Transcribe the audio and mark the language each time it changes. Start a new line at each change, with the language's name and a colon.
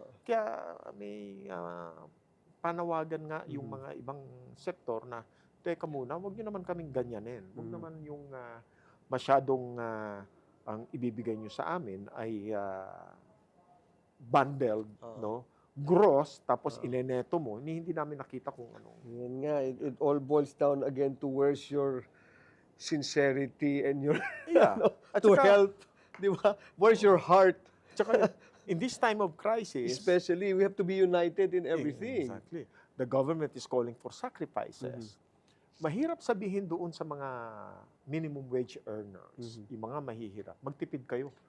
Filipino: Kaya may panawagan nga yung mga ibang sektor na, teka muna, huwag nyo naman kaming ganyanin. Huwag naman yung masyadong ang ibibigay nyo sa amin ay bundled, no? Gross, tapos ineneto mo, hindi namin nakita kung ano. Yan nga,
English: it all boils down again to where's your sincerity and your Yeah. At to
Filipino: saka-
English: help,
Filipino: di ba?
English: Where's your heart?
Filipino: Tsaka,
English: in this time of crisis, Especially, we have to be united in everything. Exactly. The government is calling for sacrifices.
Filipino: Mahirap sabihin doon sa mga minimum wage earners, yung mga mahihirap, magtipid kayo.